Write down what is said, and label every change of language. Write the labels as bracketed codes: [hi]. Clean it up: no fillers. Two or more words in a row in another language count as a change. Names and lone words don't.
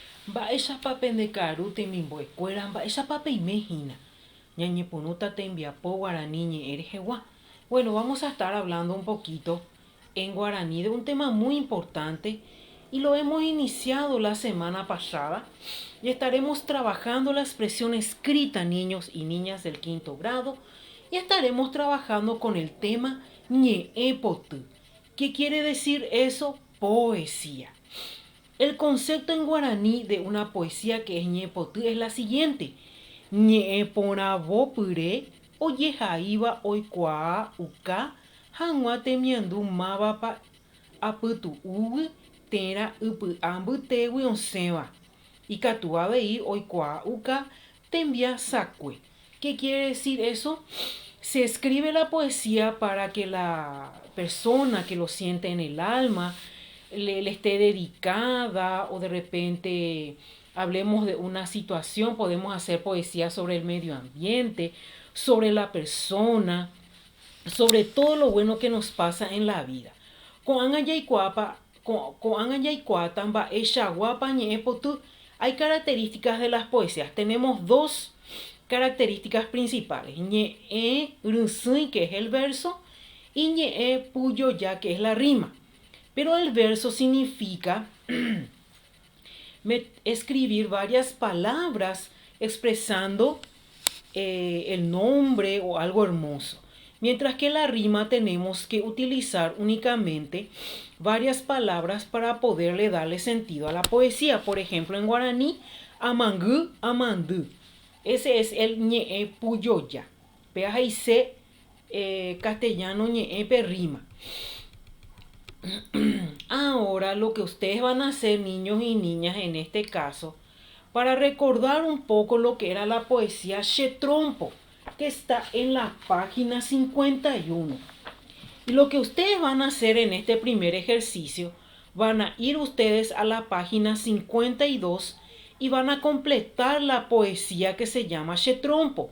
[gn] Mba'éicha pendekaru temimbo'ekuéra mba'éichapa peimehína ñañeponuta tembiapo guaraní ñe'ẽ rehegua. [es] Bueno, vamos a estar hablando un poquito en guaraní de un tema muy importante y lo hemos iniciado la semana pasada y estaremos trabajando la expresión escrita, niños y niñas del quinto grado, y estaremos trabajando con el tema ñe'ẽpoty. ¿Qué quiere decir eso? Poesía. El concepto en guaraní de una poesía que es ñe'ẽpoty es la siguiente: [gn] ñe'ẽporãvopyre ojehaíva oikuaa uka hag̃ua temiandu mávapa apytu'úgui térã ipy'a mbytégui osẽva ikatu avei oikuaa uka tembiasakue. [es] ¿Qué quiere decir eso? Se escribe la poesía para que la persona que lo siente en el alma le esté dedicada, o de repente hablemos de una situación, podemos hacer poesía sobre el medio ambiente, sobre la persona, sobre todo lo bueno que nos pasa en la vida. Hay características de las poesías. Tenemos dos características principales: [gn] ñe'ẽ rysýi, [es] que es el verso, y [gn] ñe'ẽ pujoja, [es] que es la rima. Pero el verso significa escribir varias palabras expresando el nombre o algo hermoso. Mientras que la rima tenemos que utilizar únicamente varias palabras para poderle darle sentido a la poesía. Por ejemplo, en guaraní, [gn] amangú, amandú. [es] Ese es el [gn] ñe'ẽ pujoya. Peajaise castellano ñe'ẽ rima. [es] Ahora lo que ustedes van a hacer, niños y niñas, en este caso, para recordar un poco lo que era la poesía Chetrompo, que está en la página 51. Y lo que ustedes van a hacer en este primer ejercicio, van a ir ustedes a la página 52 y van a completar la poesía que se llama Chetrompo.